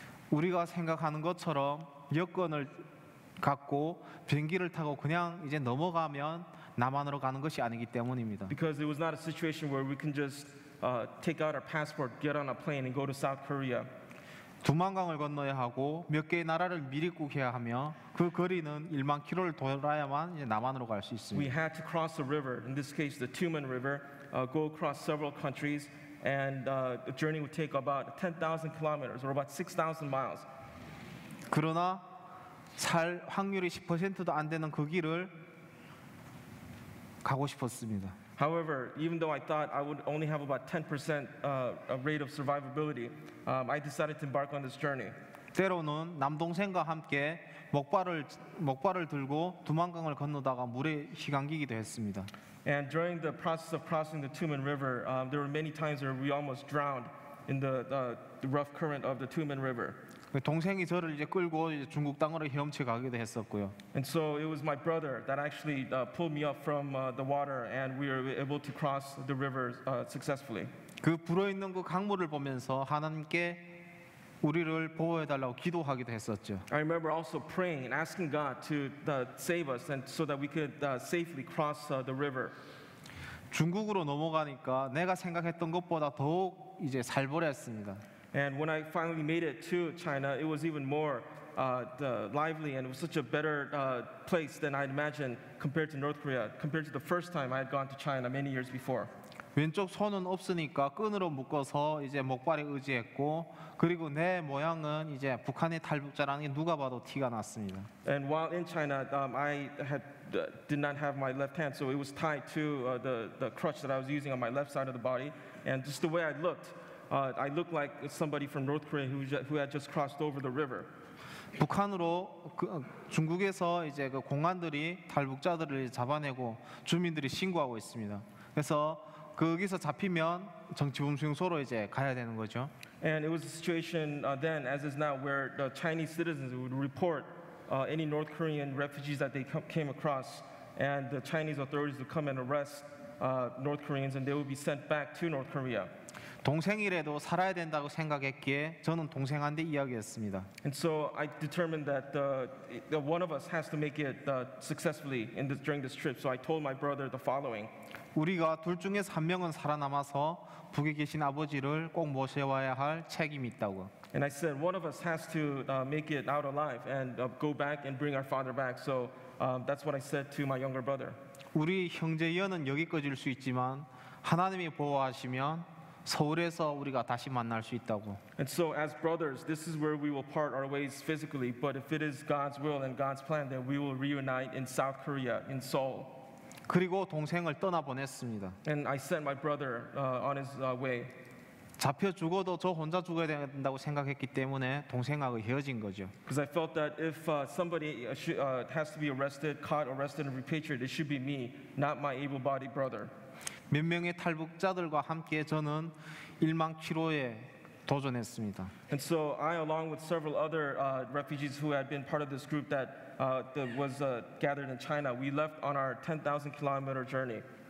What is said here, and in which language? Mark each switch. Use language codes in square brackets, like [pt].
[ko] 우리가 생각하는 것처럼 여권을 갖고 비행기를 타고 그냥 이제 넘어가면 남한으로 가는 것이 아니기 때문입니다. [en] Because it was not a situation where we can just take out our passport, get on a plane, and go to South Korea. [ko] 두만강을 건너야 하고 몇 개의 나라를 미리국해야 하며 그 거리는 1만 킬로를 돌아야만 이제 남한으로 갈 수 [en] We [ko] 있습니다. [en] had to cross a river, in this case the Tumen River, go across several countries, and the journey would take about 10,000 kilometers or about 6,000 miles. [ko] 그러나 살 확률이 10%도 안 되는 그 길을 가고 싶었습니다. [en] However, even though I thought I would only have about 10% rate of survivability, I decided to embark on this journey. [ko] 때로는 남동생과 함께 목발을 들고 두만강을 건너다가 물에 휘감기기도 했습니다. [en] And during the process of crossing the Tumen River, there were many times where we almost drowned in the rough current of the Tumen River. [ko] 동생이 저를 이제 끌고 이제 중국 땅으로 헤엄쳐 가기도 했었고요. [en] And so it was my brother that actually pulled me up from the water, and we were able to cross the river successfully. [ko] 그 불어 있는 그 강물을 보면서 하나님께 우리를 보호해 달라고 기도하기도 했었죠. [en] I remember also praying and asking God to save us, and so that we could safely cross the river. [ko] 중국으로 넘어가니까 내가 생각했던 것보다 더욱 이제 살벌했습니다. [en] And when I finally made it to China, it was even more lively, and it was such a better place than I'd imagined compared to North Korea, compared to the first time I had gone to China many years before. [ko] 왼쪽 손은 없으니까 끈으로 묶어서 이제 목발에 의지했고 그리고 내 모양은 이제 북한의 탈북자라는 게 누가 봐도 티가 났습니다. [en] And while in China, I did not have my left hand, so it was tied to the crutch that I was using on my left side of the body, and just the way I looked like somebody from North Korea who had just crossed over the river. [ko] 북한으로 중국에서 이제 그 공안들이 탈북자들을 잡아내고 주민들이 신고하고 있습니다. 그래서 거기서 잡히면 정치범수용소로 이제 가야 되는 거죠. [en] And it was a situation then, as is now, where the Chinese citizens would report any North Korean refugees that they came across, and the Chinese authorities would come and arrest North Koreans, and they would be sent back to North Korea. [ko] 동생이라도 살아야 된다고 생각했기에 저는 동생한테 이야기했습니다. [en] And so I determined that one of us has to make it successfully during this trip. So I told my brother the following. [ko] 우리가 둘 중에서 한 명은 살아남아서 북에 계신 아버지를 꼭 모셔와야 할 책임이 있다고. [en] And I said one of us has to make it out alive and go back and bring our father back. So that's what I said to my younger brother. [ko] 우리 형제연은 여기까지일 수 있지만 하나님이 보호하시면 서울에서 우리가 다시 만날 수 있다고. [en] And so as brothers, this is where we will part our ways physically. But if it is God's will and God's plan, then we will reunite in South Korea, in Seoul. [ko] 그리고 동생을 떠나보냈습니다. [en] And I sent my brother on his way. [ko] 잡혀 죽어도 저 혼자 죽어야 된다고 생각했기 때문에 동생하고 헤어진 거죠. [en] Because I felt that if somebody has to be caught, arrested, and repatriated, it should be me, not my able-bodied brother. [ko] 몇 명의 탈북자들과 함께 저는 1만 킬로에 도전했습니다. [en] And so I, along with several other refugees who had been part of this group that was gathered in China, we left on our 10,000 kilometer journey.